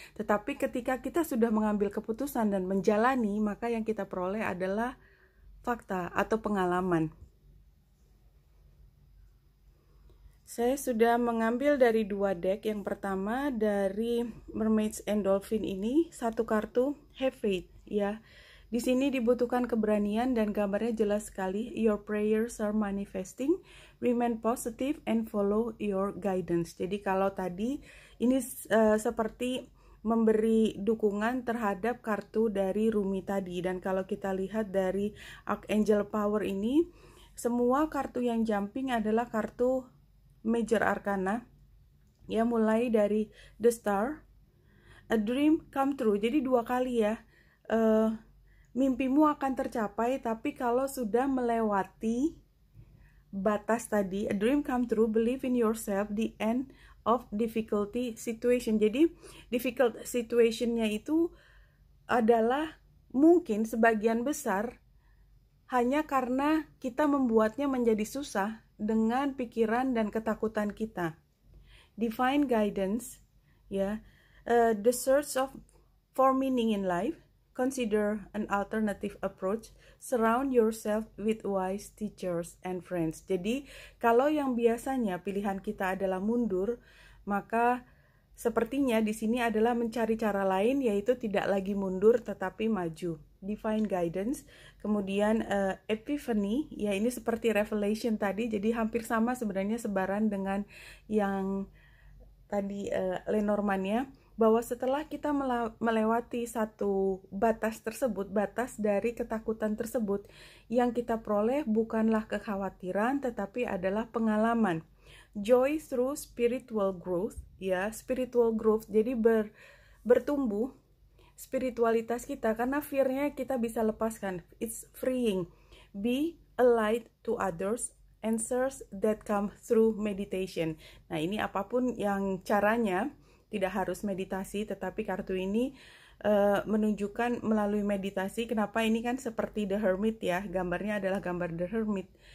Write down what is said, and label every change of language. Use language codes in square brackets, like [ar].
[id] Tetapi ketika kita sudah mengambil keputusan dan menjalani, maka yang kita peroleh adalah fakta atau pengalaman. Saya sudah mengambil dari 2 deck. Yang pertama dari Mermaids and Dolphin ini, satu kartu Have Faith, ya. Di sini dibutuhkan keberanian dan gambarnya jelas sekali. [en] Your prayers are manifesting. Remain positive and follow your guidance. [id] Jadi kalau tadi ini seperti memberi dukungan terhadap kartu dari Rumi tadi. Dan kalau kita lihat dari Archangel Power ini, semua kartu yang jumping adalah kartu Major Arcana, ya, mulai dari The Star, A Dream Come True. Jadi 2 kali ya, mimpimu akan tercapai, tapi kalau sudah melewati batas tadi, A Dream Come True, Believe in Yourself, The End of difficulty situation. Jadi difficult situationnya itu adalah mungkin sebagian besar hanya karena kita membuatnya menjadi susah dengan pikiran dan ketakutan kita. [en] Divine guidance, ya, the search for meaning in life. Consider an alternative approach. Surround yourself with wise teachers and friends. [id] Jadi, kalau yang biasanya pilihan kita adalah mundur, maka sepertinya di sini adalah mencari cara lain, yaitu tidak lagi mundur tetapi maju. Divine guidance, kemudian epiphany, ya ini seperti revelation tadi, jadi hampir sama sebenarnya sebaran dengan yang tadi Lenormand-nya, bahwa setelah kita melewati satu batas tersebut, batas dari ketakutan tersebut, yang kita peroleh bukanlah kekhawatiran tetapi adalah pengalaman. Joy through spiritual growth, ya, spiritual growth, jadi bertumbuh spiritualitas kita, karena fear-nya kita bisa lepaskan. [en] It's freeing. Be a light to others, answers that come through meditation. [id] Nah, ini apapun yang caranya, tidak harus meditasi, tetapi kartu ini menunjukkan melalui meditasi. Kenapa ini kan seperti The Hermit ya, gambarnya adalah gambar The Hermit.